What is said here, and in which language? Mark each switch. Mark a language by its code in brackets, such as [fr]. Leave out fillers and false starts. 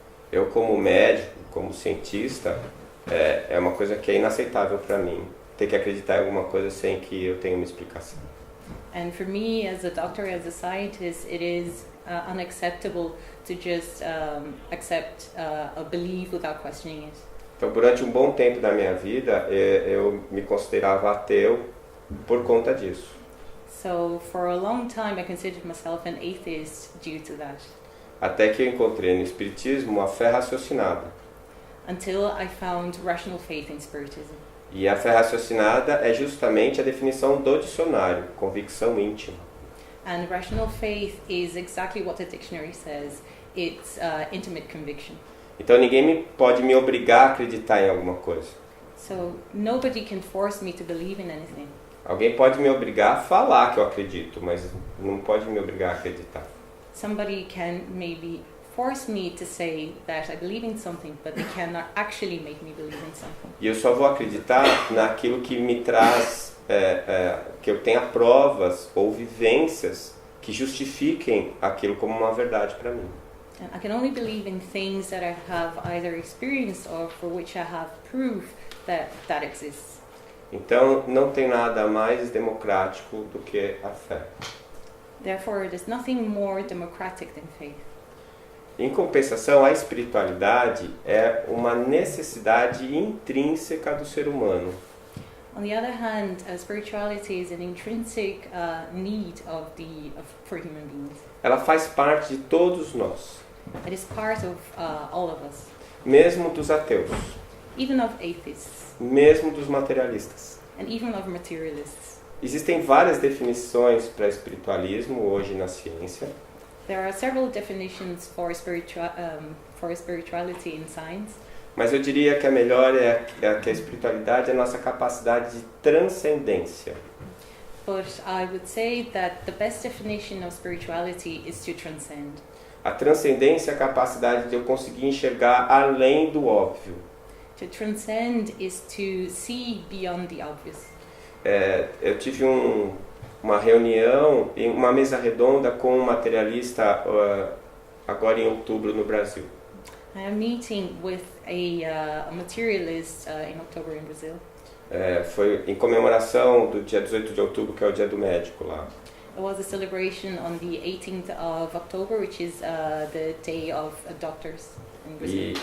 [pt] Eu como médico, como cientista, é uma coisa que é inaceitável para mim. Ter que acreditar em alguma coisa sem que eu tenha uma explicação. [en] And for me, as a doctor, as a scientist, it is unacceptable to just accept a belief without questioning it. [pt] Então, durante um bom tempo da minha vida, eu me considerava ateu por conta disso. [en] So for a long time I considered myself an atheist due to that. [pt] Até que eu encontrei no Espiritismo a fé raciocinada. [en] Until I found rational faith in Spiritism. [pt] E a fé raciocinada é justamente a definição do dicionário, convicção íntima. [en] And rational faith is exactly what the dictionary says. It's intimate conviction. [pt] Então ninguém pode me obrigar a acreditar em alguma coisa. [en] So nobody can force me to believe in anything. [pt] Alguém pode me obrigar a falar que eu acredito, mas não pode me obrigar a acreditar. [en] Somebody can maybe force me to say that I believe in something, but they cannot actually make me believe in something. [pt] E eu só vou acreditar naquilo que me traz, que eu tenha provas ou vivências que justifiquem aquilo como uma verdade para mim. [en] I can only believe in things that I have either experienced or for which I have proof that exists. [pt] Então, não tem nada mais democrático do que a fé. [en] Therefore, there's nothing more democratic than faith. [pt] Em compensação, a espiritualidade é uma necessidade intrínseca do ser humano. [en] On the other hand, spirituality is an intrinsic need for human beings. [pt] Ela faz parte de todos nós, [en] It is part of all of us, [pt] mesmo dos ateus, [en] even of atheists, [pt] mesmo dos materialistas. [en] and even of materialists. [pt] Existem várias definições para espiritualismo hoje na ciência. [en] There are several definitions for spirituality in science, [pt] Mas eu diria que a melhor é que a espiritualidade é a nossa capacidade de transcendência. [en] but I would say that the best definition of spirituality is to transcend. [pt] A transcendência é a capacidade de eu conseguir enxergar além do óbvio. [en] To transcend is to see beyond the obvious. [pt] Eu tive uma reunião, uma mesa redonda com um materialista agora em outubro no Brasil. [en] I am meeting with a materialist in October in Brazil. [pt] Foi em comemoração do dia 18 de outubro, que é o dia do médico lá. [en] It was a celebration on the 18th of October, which is the day of doctors in Brazil.